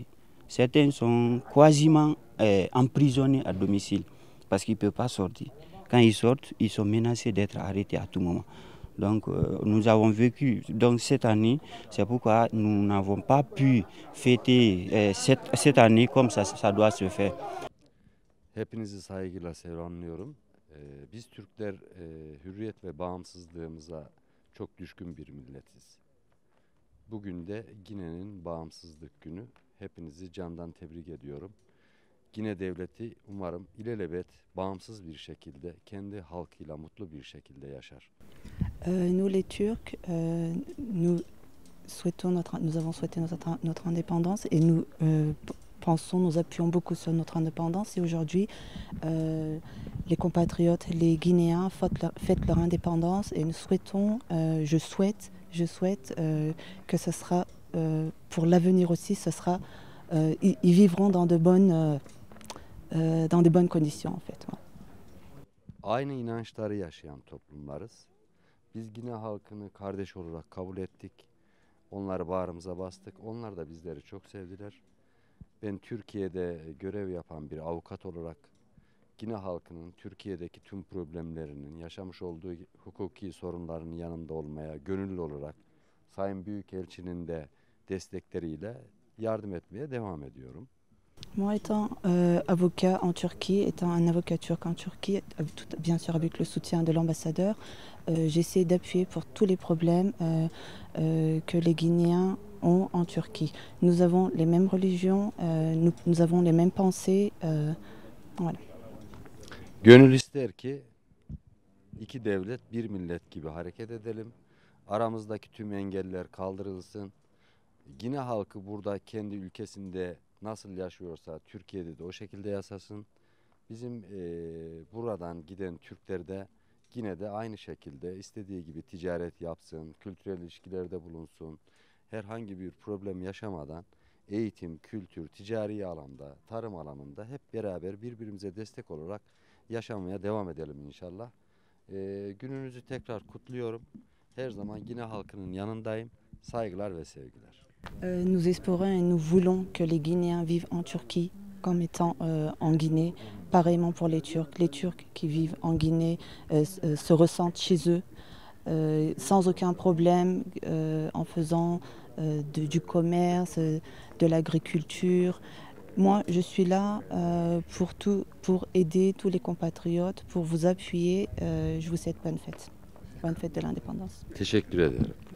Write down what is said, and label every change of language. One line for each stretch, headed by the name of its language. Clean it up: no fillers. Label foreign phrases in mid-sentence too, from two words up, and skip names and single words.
French: Certains sont quasiment emprisonnés à domicile parce qu'ils ne peuvent pas sortir. Quand ils sortent, ils sont menacés d'être arrêtés à tout moment. Donc nous avons vécu cette année, c'est pourquoi nous n'avons pas pu fêter cette année comme ça doit se faire.
Turkish: Hepinizi saygıyla selamlıyorum. Biz Türkler hürriyet ve bağımsızlığımıza çok düşkün bir milletiz. Bugün de Gine'nin bağımsızlık günü. Hepinizi candan tebrik ediyorum. Gine devleti umarım ilelebet bağımsız bir şekilde kendi halkıyla mutlu bir şekilde yaşar.
French: Nous les Turcs, nous avons souhaité notre indépendance et nous nous appuyons beaucoup sur notre indépendance et aujourd'hui les compatriotes, les Guinéens fêtent leur indépendance et nous souhaitons, je souhaite que ce sera pour l'avenir aussi, ils vivront dans de bonnes conditions en fait. Ouais.
Turkish: aynı inançları yaşayan toplumlarız. Biz Gine halkını kardeş olarak kabul ettik. Onları bağrımıza bastık. Onlar da bizleri çok sevdiler. Ben Türkiye'de görev yapan bir avukat olarak Gine halkının Türkiye'deki tüm problemlerinin, yaşamış olduğu hukuki sorunların yanında olmaya gönüllü olarak Sayın Büyükelçinin de destekleriyle yardım etmeye devam ediyorum.
French: Moi étant avocat en Turquie, étant un avocat turc en Turquie, bien sûr avec le soutien de l'ambassadeur, j'essaie d'appuyer pour tous les problèmes que les Guinéens ont en Turquie. Nous avons les mêmes religions, nous avons les mêmes pensées, voilà.
Turkish: Gönül ister ki iki devlet bir millet gibi hareket edelim. Aramızdaki tüm engeller kaldırılsın. Gine halkı burada kendi ülkesinde nasıl yaşıyorsa Türkiye'de de o şekilde yaşasın. Bizim buradan giden Türkler de yine de aynı şekilde istediği gibi ticaret yapsın, kültürel ilişkilerde bulunsun. Herhangi bir problem yaşamadan eğitim, kültür, ticari alanda, tarım alanında hep beraber birbirimize destek olarak yaşamaya devam edelim inşallah. Gününüzü tekrar kutluyorum. Her zaman Gine halkının yanındayım. Saygılar ve sevgiler.
French: Nous espérons et nous voulons que les Guinéens vivent en Turquie comme étant en Guinée. Pareillement pour les Turcs. Les Turcs qui vivent en Guinée se ressentent chez eux sans aucun problème en faisant du commerce, de l'agriculture. Moi, je suis là pour aider tous les compatriotes, pour vous appuyer. Je vous souhaite bonne fête. Bonne fête de l'indépendance.
Turkish: Teşekkür ederim.